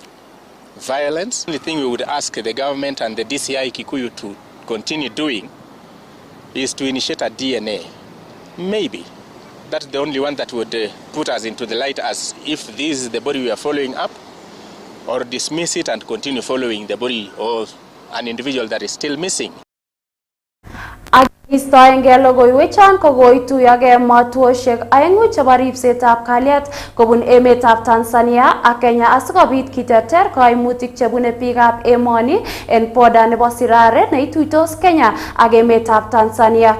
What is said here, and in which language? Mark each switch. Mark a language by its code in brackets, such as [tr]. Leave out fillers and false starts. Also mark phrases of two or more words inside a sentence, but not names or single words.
[en] The only thing we would ask the government and the DCI Kikuyu to continue doing is to initiate a DNA. Maybe that's the only one that would put us into the light as if this is the body we are following up, or dismiss it and continue following the body of an individual that is still missing. [sgc] Istoenge logoiwechan kokoituyoge matuoshek aengu chebo ripsetab kalyet kobun emetab Tanzania ak Kenya asikobit kiterter kaimutik chebune biikab emoni en boda nebo Sirare neituitos Kenya ak emetab Tanzania.